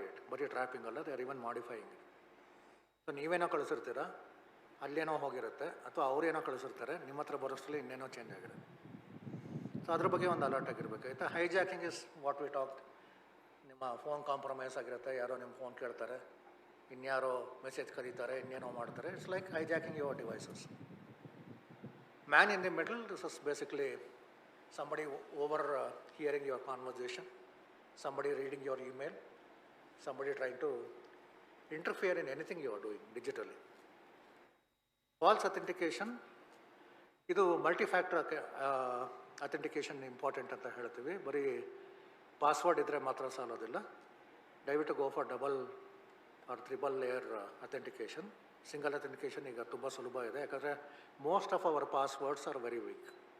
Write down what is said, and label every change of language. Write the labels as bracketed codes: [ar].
[kn] ಬರೀ ಟ್ರ್ಯಾಪಿಂಗ್ ಅಲ್ಲ, [en] They are even modifying it. [kn] So ನೀವೇನೋ ಕಳಿಸಿರ್ತೀರ, ಅಲ್ಲೇನೋ ಹೋಗಿರುತ್ತೆ, ಅಥವಾ ಅವರೇನೋ ಕಳಿಸಿರ್ತಾರೆ, ನಿಮ್ಮ ಹತ್ರ ಬರೋಷ್ಟರಲ್ಲಿ ಇನ್ನೇನೋ ಚೇಂಜ್ ಆಗಿರುತ್ತೆ. ಸೊ ಅದ್ರ ಬಗ್ಗೆ ಒಂದು alert ಆಗಿರಬೇಕಾಯ್ತು. [en] Hijacking is what we talk. [kn] ನಿಮ್ಮ ಫೋನ್ ಕಾಂಪ್ರಮೈಸ್ ಆಗಿರುತ್ತೆ, ಯಾರೋ ನಿಮ್ಮ ಫೋನ್ ಕೇಳ್ತಾರೆ, ಇನ್ಯಾರೋ ಮೆಸೇಜ್ ಕರೀತಾರೆ, ಇನ್ನೇನೋ ಮಾಡ್ತಾರೆ. [en] It's like hijacking your devices. Man in the middle, this is basically somebody overhearing your conversation, somebody reading your email, somebody trying to interfere in anything you are doing digitally. [kn] False authentication, ಇದು ಮಲ್ಟಿಫ್ಯಾಕ್ಟರ್ authentication important ಅಂತ ಹೇಳ್ತೀವಿ. ಬರೀ password ಇದ್ದರೆ ಮಾತ್ರ ಸಾಲೋದಿಲ್ಲ. ದಯವಿಟ್ಟು [en] Go for double or triple layer authentication. [kn] Single authentication ಈಗ ತುಂಬ ಸುಲಭ ಇದೆ, ಯಾಕಂದರೆ [en] Most of our passwords are very weak.